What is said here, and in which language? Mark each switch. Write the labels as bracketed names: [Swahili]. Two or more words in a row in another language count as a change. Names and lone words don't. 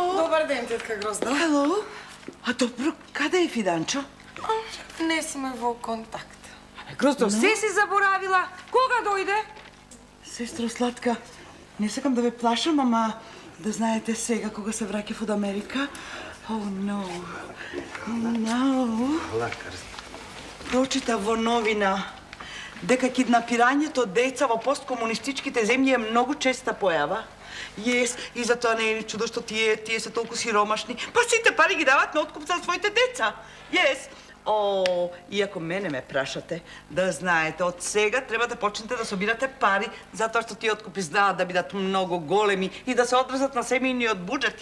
[Macedonian] Добар ден, тетка Грозда. Hello? А добро, каде е Фиданчо? Не сме во контакт. Гроздо, се си заборавила. Кога дојде? Сестро сладка, не сакам да ве плашам, ама да знаете сега кога се враќав од Америка. [English] Oh no. No. [Macedonian] Прочита во новина дека киднапирањето од деца во посткомунистичките земји е многу честа појава. И затоа не е ни чудо што тие се толку сиромашни. Па сите пари ги дават на откуп за своите деца. И ако мене ме прашате, да знаете, од сега треба да почнете да собирате пари, затоа што тие откупи знаат да бидат многу големи и да се одразат на семејниот буџет,